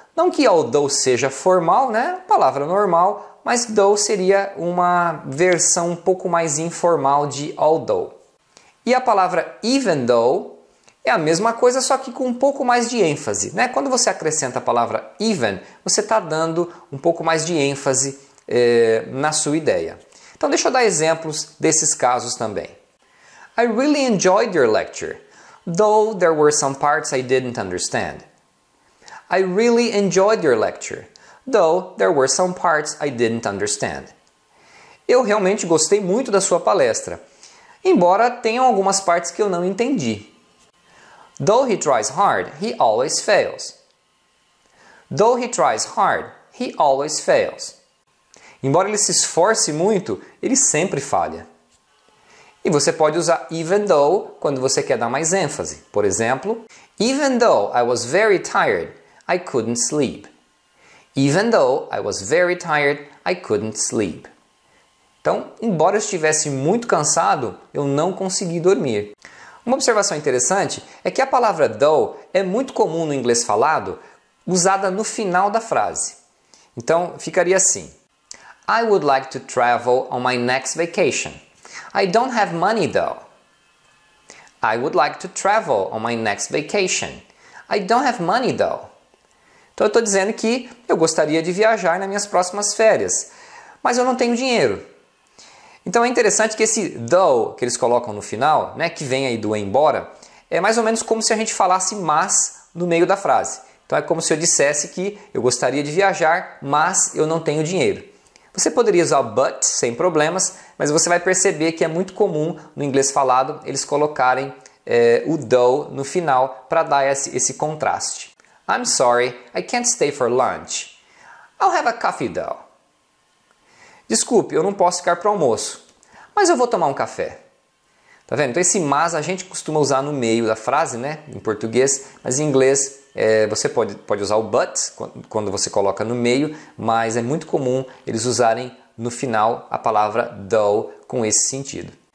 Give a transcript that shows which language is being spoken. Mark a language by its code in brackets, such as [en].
[pt] Não que although seja formal, né? Palavra normal, mas though seria uma versão um pouco mais informal de although. E a palavra even though é a mesma coisa, só que com um pouco mais de ênfase, né? Quando você acrescenta a palavra even, você está dando um pouco mais de ênfase na sua ideia. Então deixa eu dar exemplos desses casos também. [en] I really enjoyed your lecture, though there were some parts I didn't understand. I really enjoyed your lecture, though there were some parts I didn't understand. [pt] Eu realmente gostei muito da sua palestra, embora tenham algumas partes que eu não entendi. [en] Though he tries hard, he always fails. Though he tries hard, he always fails. [pt] Embora ele se esforce muito, ele sempre falha. E você pode usar even though quando você quer dar mais ênfase. Por exemplo, [en] even though I was very tired, I couldn't sleep. Even though I was very tired, I couldn't sleep. [pt] Então, embora eu estivesse muito cansado, eu não consegui dormir. Uma observação interessante é que a palavra though é muito comum no inglês falado, usada no final da frase. Então, ficaria assim. [en] I would like to travel on my next vacation. I don't have money though. I would like to travel on my next vacation. I don't have money though. [pt] Então eu estou dizendo que eu gostaria de viajar nas minhas próximas férias, mas eu não tenho dinheiro. Então é interessante que esse though que eles colocam no final, né, que vem aí do embora, é mais ou menos como se a gente falasse mas no meio da frase. Então é como se eu dissesse que eu gostaria de viajar, mas eu não tenho dinheiro. Você poderia usar o but sem problemas, mas você vai perceber que é muito comum no inglês falado eles colocarem o though no final para dar esse contraste. [en] I'm sorry, I can't stay for lunch. I'll have a coffee though. [pt] Desculpe, eu não posso ficar para o almoço, mas eu vou tomar um café. Tá vendo? Então esse mas a gente costuma usar no meio da frase, né, em português, mas em inglês você pode usar o but quando você coloca no meio, mas é muito comum eles usarem no final a palavra though com esse sentido.